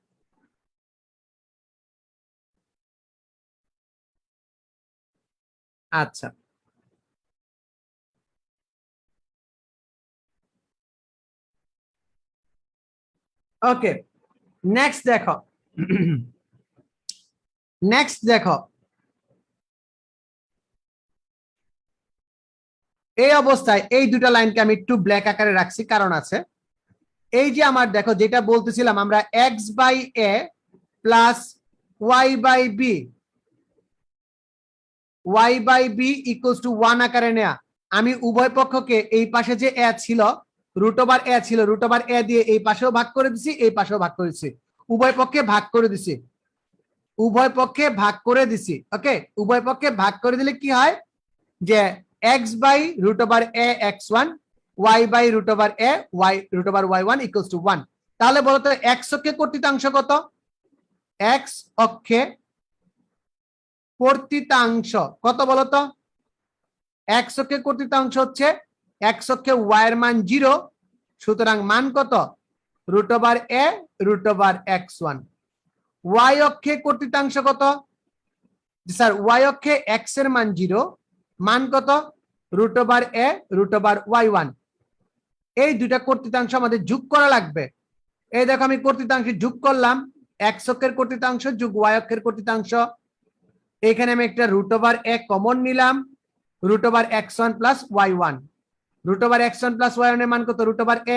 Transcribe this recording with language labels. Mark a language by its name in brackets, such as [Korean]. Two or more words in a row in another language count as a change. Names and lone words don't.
[Bangla] আচ্ছা, ওকে, নেক্সট দেখো, নেক্সট দেখো, এই অবস্থায় এই দুটা লাইনকে আমি একটু ব্ল্যাক আকারে রাখছি, কারণ আছে। এই যে আমার দেখো যেটা বলতেছিলাম আমরা, x/a প্লাস y/b, y/b [English] equals to [Bangla] 1 আকারে নেয়া। আমি উভয় পক্ষকে এই পাশে যে a ছিল, √a ছিল, √a দিয়ে এই পাশেও ভাগ করে দিছি, এই পাশেও ভাগ করে দিছি, উভয় পক্ষে ভাগ করে দিছি, উভয় পক্ষে ভাগ করে দিছি। ওকে, উভয় পক্ষে ভাগ করে দিলে কি হয় যে x/√a x1, y/√a y√y1 [English] equals to [Bangla] 1। তাহলে বলতো x অক্ষে কর্তৃত্বাংশ কত? x অক্ষে কর্তৃত্বাংশ কত বলতো? x অক্ষে কর্তৃত্বাংশ হচ্ছে, x অক্ষে y এর মান 0, সুতরাং মান কত? √a √x1। y অক্ষে কর্তৃত্বাংশ কত? স্যার y অক্ষে x এর মান 0, মান কত? √a √y1। এই দুইটা কর্তৃত্বাংশ আমাদের যোগ করা লাগবে। এই দেখো আমি কর্তৃত্বাংশ যোগ করলাম, x অক্ষের কর্তৃত্বাংশ যোগ y অক্ষের কর্তৃত্বাংশ। এখানে আমি একটা √a কমন নিলাম, √x1 প্লাস y1, √x1 প্লাস y1 এর মান কত? √a।